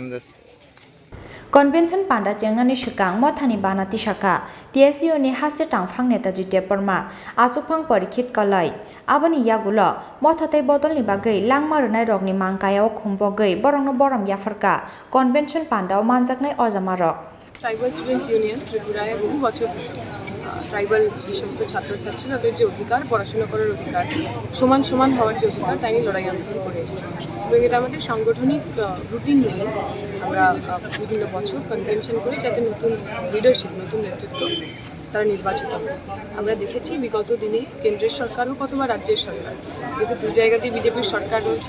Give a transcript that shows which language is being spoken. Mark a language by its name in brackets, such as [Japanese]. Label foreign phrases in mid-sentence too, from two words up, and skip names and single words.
[Kok Borok] Convention panda jengnani sikang mothani banati Sakha TSU ni haste tangphang Netaji Debbarma asupang Parikshit kalai aboni yagulo mothatai bodol ni bagai langma rnai rokni mangkayao khumbogei borongno borom yafarka convention pandao manjaknai ojamarok [Bangla] Tribal Students Union Tripura বহু বছর ট্রাইবাল যে সমস্ত ছাত্রছাত্রী তাদের যে অধিকার পড়াশোনা করার অধিকার সমান হওয়ার যে অধিকার তাই নিয়ে লড়াই আন্দোলন করে এসেছি এবং এটা আমাদের সাংগঠনিক রুটিন নিয়ে আমরা বিভিন্ন বছর কনভেনশন করি যাতে নতুন লিডারশিপ নতুন নেতৃত্ব তারা নির্বাচিত হবে আমরা দেখেছি বিগত দিনে কেন্দ্রের সরকার হোক অথবা রাজ্যের সরকার যেহেতু দু জায়গাতেই বিজেপির সরকার রয়েছে